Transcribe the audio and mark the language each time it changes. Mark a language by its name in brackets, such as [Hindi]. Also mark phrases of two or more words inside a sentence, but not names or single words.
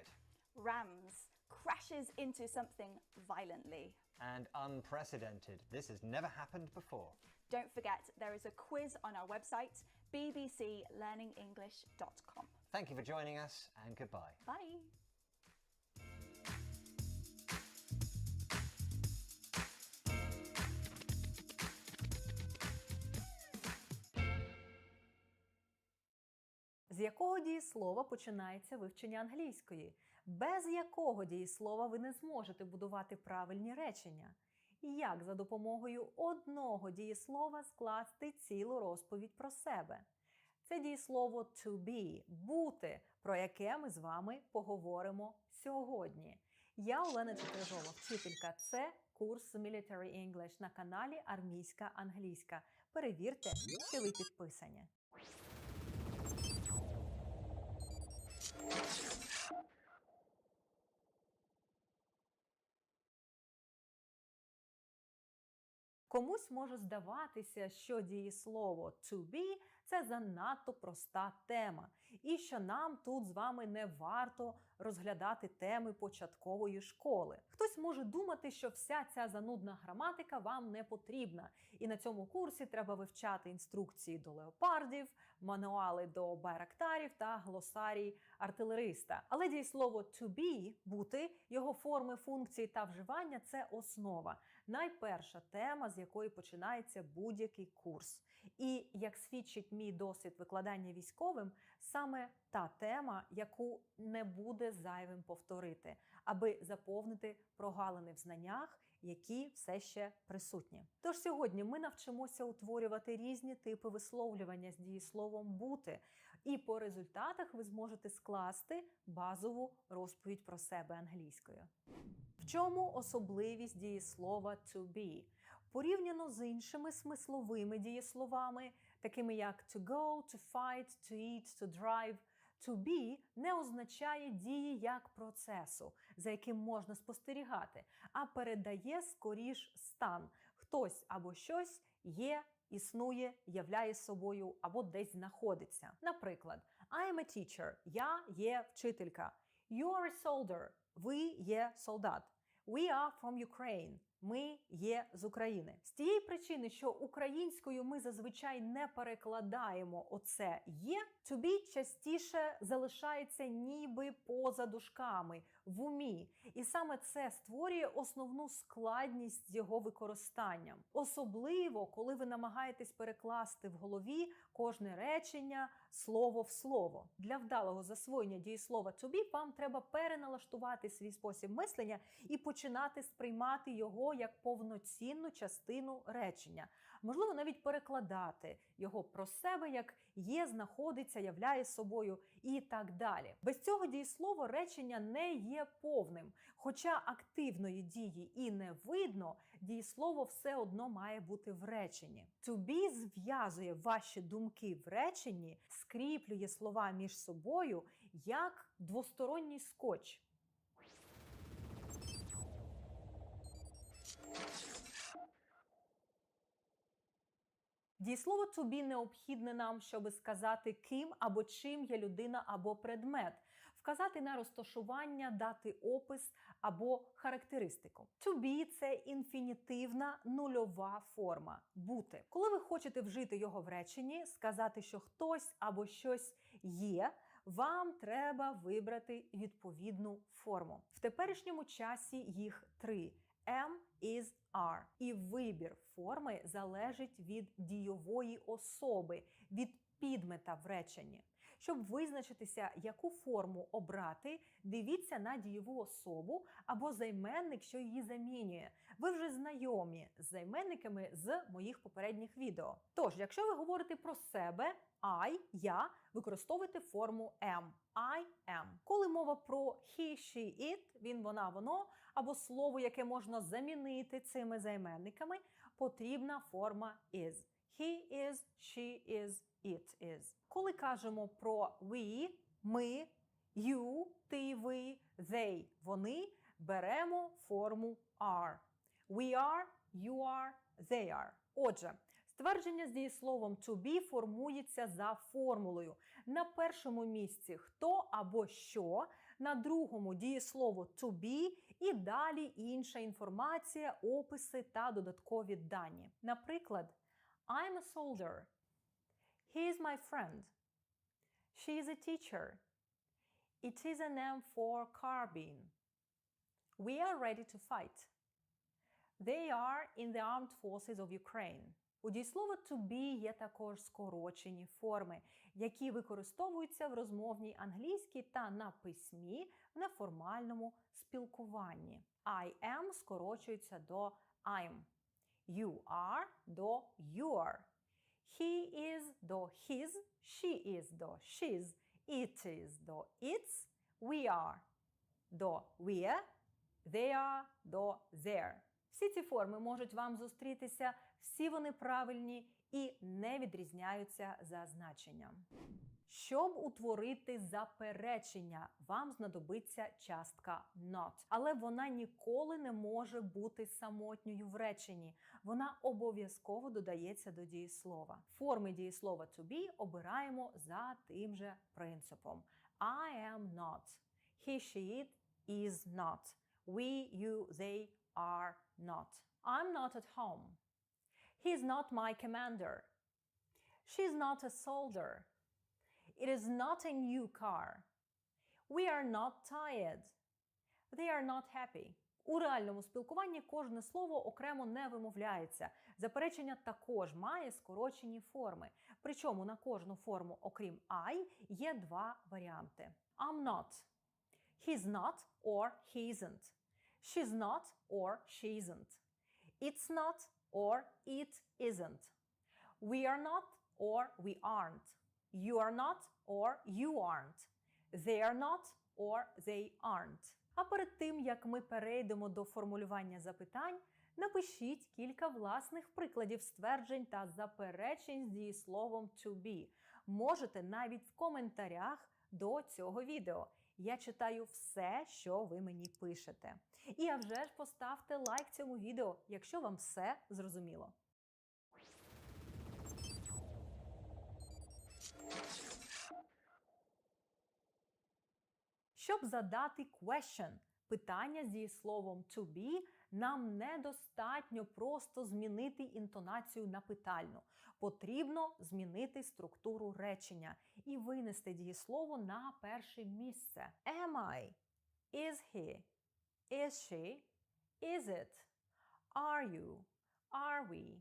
[English] Rams, crashes into something violently. And unprecedented. This has never happened before. Don't forget, there is a quiz on our website, bbclearningenglish.com. Thank you for joining us, and goodbye. Bye. [Ukrainian] З якого дієслова починається вивчення англійської? Без якого дієслова ви не зможете будувати правильні речення? І як за допомогою одного дієслова скласти цілу розповідь про себе? Це дієслово [English] to be – [Ukrainian] бути, про яке ми з вами поговоримо сьогодні. Я Олена Чеприжова, вчителька. Це курс [English] Military English [Ukrainian] на каналі Армійська англійська. Перевірте, що ви підписані. Комусь може здаватися, що дієслово [English] to be – [Ukrainian] це занадто проста тема, і що нам тут з вами не варто розглядати теми початкової школи. Хтось може думати, що вся ця занудна граматика вам не потрібна, і на цьому курсі треба вивчати інструкції до леопардів, мануали до байрактарів та глосарій артилериста. Але дієслово [English] to be – [Ukrainian] бути, його форми, функції та вживання – це основа. Найперша тема, з якої починається будь-який курс. І, як свідчить мій досвід викладання військовим, саме та тема, яку не буде зайвим повторити, аби заповнити прогалини в знаннях, які все ще присутні. Тож сьогодні ми навчимося утворювати різні типи висловлювання з дієсловом «бути», і по результатах ви зможете скласти базову розповідь про себе англійською. В чому особливість дієслова [English] to be? [Ukrainian] Порівняно з іншими смисловими дієсловами, такими як [English] to go, to fight, to eat, to drive, to be [Ukrainian] не означає дії як процесу, за яким можна спостерігати, а передає скоріш стан. Хтось або щось є, існує, являє собою або десь знаходиться. Наприклад, [English] I am a teacher – [Ukrainian] я є вчителька. [English] You are a soldier – [Ukrainian] ви є солдат. [English] We are from Ukraine. [Ukrainian] Ми є з України. З тієї причини, що українською ми зазвичай не перекладаємо оце «є», [English] to be [Ukrainian] частіше залишається ніби поза дужками, в умі. І саме це створює основну складність з його використанням. Особливо, коли ви намагаєтесь перекласти в голові кожне речення слово в слово. Для вдалого засвоєння дієслова [English] to be [Ukrainian] вам треба переналаштувати свій спосіб мислення і починати сприймати його як повноцінну частину речення. Можливо, навіть перекладати його про себе як є, знаходиться, являє собою і так далі. Без цього дієслова речення не є повним. Хоча активної дії і не видно, дієслово все одно має бути в реченні. [English] To be [Ukrainian] зв'язує ваші думки в реченні, скріплює слова між собою як двосторонній скотч. Дієслово [English] to be [Ukrainian] необхідне нам, щоб сказати, ким або чим є людина або предмет, вказати на розташування, дати опис або характеристику. [English] To be – [Ukrainian] це інфінітивна нульова форма – бути. Коли ви хочете вжити його в реченні, сказати, що хтось або щось є, вам треба вибрати відповідну форму. В теперішньому часі їх 3 – [English] am, is, are. [Ukrainian] І вибір форми залежить від дійової особи, від підмета в реченні. Щоб визначитися, яку форму обрати, дивіться на дієву особу або займенник, що її замінює. Ви вже знайомі з займенниками з моїх попередніх відео. Тож, якщо ви говорите про себе, I, я, використовуйте форму am. [English] I am. [Ukrainian] Коли мова про [English] he, she, it, [Ukrainian] він, вона, воно, або слово, яке можна замінити цими займенниками, потрібна форма is. [English] He is, she is, it is. [Ukrainian] Коли кажемо про we, ми, you, ти, ви, they, вони, беремо форму are. [English] We are, you are, they are. [Ukrainian] Отже, ствердження з дієсловом [English] to be [Ukrainian] формується за формулою. На першому місці хто або що, на другому дієслово [English] to be [Ukrainian] і далі інша інформація, описи та додаткові дані. Наприклад, [English] I'm a soldier. He is my friend. She is a teacher. It is an M4 carbine. We are ready to fight. They are in the armed forces of Ukraine. [Ukrainian] У дієслова [English] to be [Ukrainian] є також скорочені форми, які використовуються в розмовній англійській та на письмі в неформальному спілкуванні. [English] I am [Ukrainian] скорочується до [English] I'm. You are до your. He is до his. She is до she's. It is до its. We are до we're. They are до their. [Ukrainian] Всі ці форми можуть вам зустрітися, всі вони правильні і не відрізняються за значенням. Щоб утворити заперечення, вам знадобиться частка not. Але вона ніколи не може бути самотньою в реченні. Вона обов'язково додається до дієслова. Форми дієслова [English] to be [Ukrainian] обираємо за тим же принципом. [English] I am not. He, she, it is not. We, you, they are not. I'm not at home. He's not my commander. She's not a soldier. It is not a new car. We are not tired. They are not happy. [Ukrainian] У реальному спілкуванні кожне слово окремо не вимовляється. Заперечення також має скорочені форми. Причому на кожну форму, окрім I, є два варіанти. [English] I'm not. He's not or he isn't. She's not or she isn't. It's not or it isn't. We are not or we aren't. You are not or you aren't. They are not or they aren't. [Ukrainian] А перед тим, як ми перейдемо до формулювання запитань, напишіть кілька власних прикладів стверджень та заперечень з дієсловом [English] to be. [Ukrainian] Можете навіть в коментарях до цього відео. Я читаю все, що ви мені пишете. І а вже ж поставте лайк цьому відео, якщо вам все зрозуміло. Щоб задати question, питання з дієсловом [English] to be, [Ukrainian] нам недостатньо просто змінити інтонацію на питальну. Потрібно змінити структуру речення і винести дієслово на перше місце. [English] Am I? Is he? Is she? Is it? Are you? Are we?